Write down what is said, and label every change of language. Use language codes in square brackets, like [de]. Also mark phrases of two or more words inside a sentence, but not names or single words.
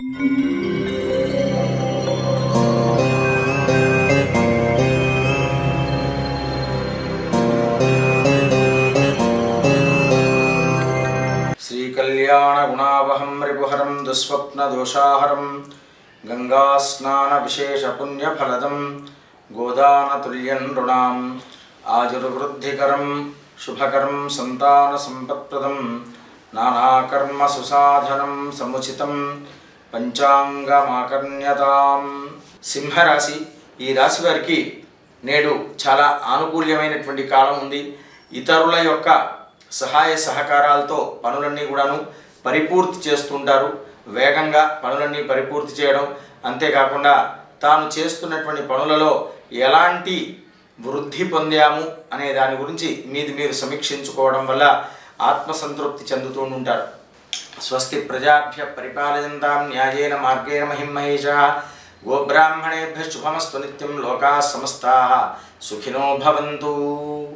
[sa] श्रीकल्याणगुणावहं रिपुहरं दुःस्वप्नदोषाहरं गंगास्नानविशेषपुण्यफलदं गोदानतुल्यं नृणाम् आजुर्वृद्धिकरं शुभकरं संतानसम्पत्प्रदं नानाकर्मसुसाधनं समुचितं పంచాంగమాకర్ణ్యతాం. [te] సింహరాశి ఈ రాశి వారికి నేడు చాలా ఆనుకూల్యమైనటువంటి కాలం ఉంది. ఇతరుల యొక్క సహాయ సహకారాలతో పనులన్నీ కూడాను పరిపూర్తి చేస్తుంటారు. వేగంగా పనులన్నీ పరిపూర్తి చేయడం, అంతేకాకుండా తాను చేస్తున్నటువంటి పనులలో ఎలాంటి వృద్ధి పొందాము అనే దాని గురించి మీరు సమీక్షించుకోవడం వల్ల ఆత్మసంతృప్తి చెందుతూ ఉంటారు. [sa] స్వస్తి ప్రజాభ్య పరిపాలయంతాం న్యాయేన మార్గేణ మహిం మహేషాః. గోబ్రాహ్మణేభ్యః శుభమస్తు నిత్యం. లోకాః సమస్తాః సుఖినో భవంతు.